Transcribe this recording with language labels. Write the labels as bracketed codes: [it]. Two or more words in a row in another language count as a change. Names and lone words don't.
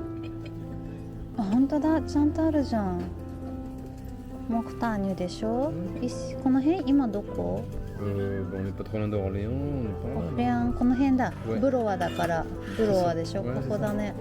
[ja] あ、本当だ、ちゃんとあるじゃん。モクターニュでしょ。この辺今どこ？ [fr] On n'est pas trop loin d'Orléans, on n'est pas [ja] オ [fr] loin. [ja] フレアン、この辺だ。 [fr] Ouais. [ja] ブロワだから、ブロワでしょ。 [fr] Ouais, [ja] こ [fr] c'est [ja] こ [fr] ça. [ja] だね。